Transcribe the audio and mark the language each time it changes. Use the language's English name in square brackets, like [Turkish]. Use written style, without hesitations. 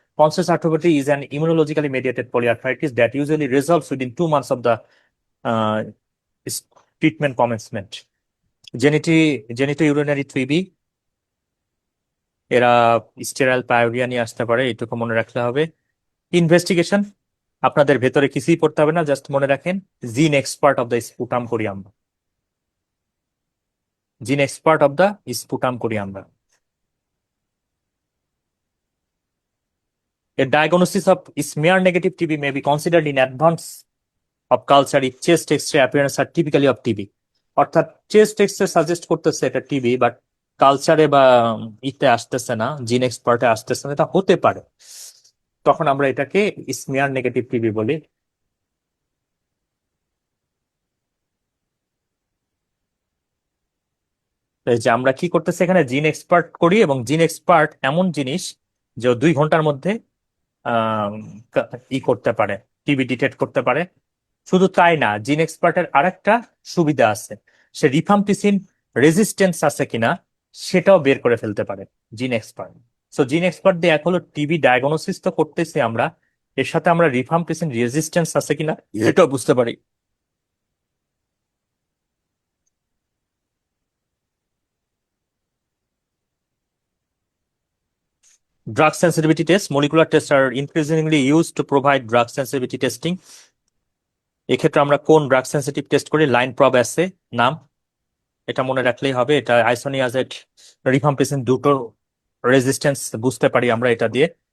[English] Poncet's arthropathy is an immunologically mediated polyarthritis that usually resolves within 2 months of the uh, treatment commencement. [Bangla] জেনিটোইউরিনারি TB, এরা sterile pyorrhoea নিয়ে আসতে পারে, এটুকু মনে রাখতে হবে। ইনভেস্টিগেশন আপনাদের ভেতরে কিছুই পড়তে হবে না, জাস্ট মনে রাখেন [English] GeneXpert of the sputum corium, [Bangla] gene expert of the sputum কোরিয়াম। [English] A diagnosis of smear negative TB may be considered in advance of culture if chest X-ray appearance are typically of TB. [Bangla] অর্থাৎ chest x-ray suggest করতেছে এটা TB, but কালচারে বা ইতে আসতেছে না, জিন এক্সপার্টে আসতেছে না, এটা হতে পারে, তখন আমরা এটাকে স্মিয়ার নেগেটিভ টিবি বলি। তো এই যে আমরা কি করতেছি এখানে, জিন এক্সপার্ট করি, এবং জিন এক্সপার্ট এমন জিনিস যে 2 ঘন্টার মধ্যে আহ, করতে পারে, টিবি ডিটেক্ট করতে পারে। শুধু তাই না, জিন এক্সপার্টের আরেকটা সুবিধা আছে, সে রিফাম্পিসিন রেজিস্টেন্স আছে কিনা সেটাও বের করে ফেলতে পারে gene expert. So gene expert দিয়ে এক হলো টিবি ডায়াগনোসিস তো করতেছি আমরা, এর সাথে আমরা রিফাম্পিসিন রেজিস্টেন্স আছে কিনা এটাও বুঝতে পারি। [English] Drug sensitivity tests, molecular tests are increasingly used to provide drug sensitivity testing. [Bangla] এক্ষেত্রে আমরা কোন ড্রাগ সেন্সিটিভ টেস্ট করি? লাইন প্রব অ্যাসে নাম, এটা মনে রাখলেই হবে। এটা আইসোনিয়াজেড, রিফাম্পিসিন দুটো রেজিস্ট্যান্স বুঝতে পারি আমরা এটা দিয়ে।